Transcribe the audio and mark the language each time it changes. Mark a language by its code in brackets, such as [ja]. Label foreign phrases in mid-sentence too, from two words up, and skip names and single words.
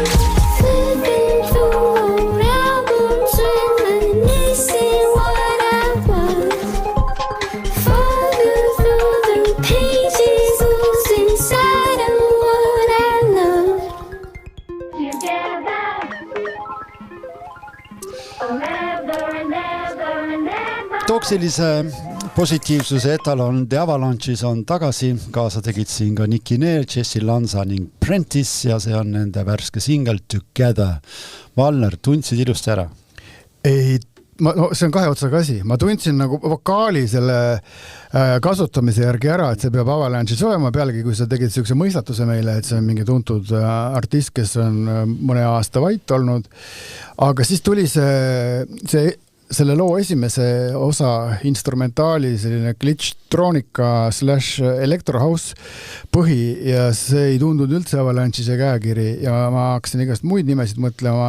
[en] Flipping through old albums, reminiscing what I was. Falling through the pages, losing sight of what I love. Together, forever and ever and ever. [et] Toksilise positiivsuse etalon The Avalanche'is on tagasi, kaasa tegid siin ka Nicki Neer, Jesse Lanza ning Prentice ja see on nende värske singel Together. Valner, tundsid ilusti ära? Ei, no see on kahe otsaga asi. Ma tundsin nagu vokaali selle kasutamise järgi ära, et see peab Avalanche'is olema, pealegi kui sa tegid sellise mõistatuse meile, et see on mingi tuntud artist, kes on mõne aasta vait olnud, aga siis tuli selle loo esimese osa instrumentaali selline glitch-troonika / electrohouse põhi ja see ei tundunud üldse Avalanche'is käekiri ja ma hakkasin igast muid nimesid mõtlema.